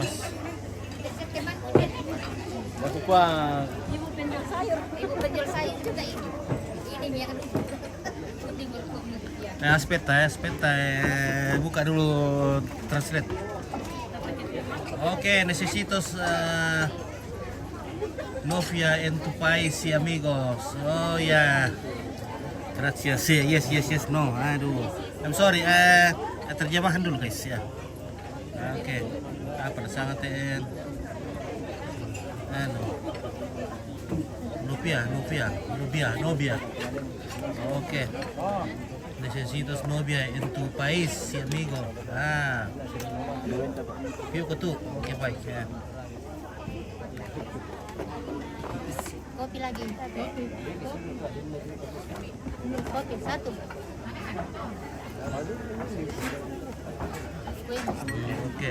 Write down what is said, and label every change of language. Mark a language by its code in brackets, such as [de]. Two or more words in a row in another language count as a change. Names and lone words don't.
[id] Aku pak Ibu penjual sayur. Ibu penjual sayur juga ini. Ini ya kan. Nah, speta. Buka dulu translate. [es] Oke, necesitos novia en tu país y amigos. [id] Oh ya. Gracias. Yes. No. [en] Aduh. I'm sorry. [id] Terjemahan dulu guys ya. Oke. Apa sangat novia. Oke. [es] Necesitas novia en tu país y amigo. [id] Yuk ke tu. Oke, baik ya. Kopi lagi. Kopi satu. Oke.